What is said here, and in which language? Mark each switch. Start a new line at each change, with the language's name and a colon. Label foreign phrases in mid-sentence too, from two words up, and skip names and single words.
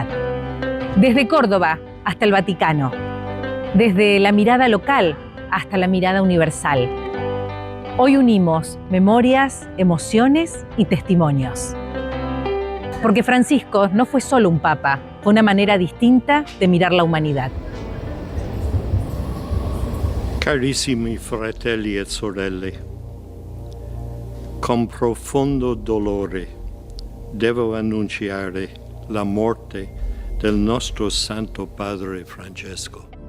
Spanish: Desde Córdoba hasta el Vaticano, desde la mirada local hasta la mirada universal. Hoy unimos memorias, emociones y testimonios. Porque Francisco no fue solo un papa, fue una manera distinta de mirar la humanidad.
Italian: Carissimi fratelli e sorelle, con profondo dolore devo annunciare la morte del nostro Santo Padre Francesco.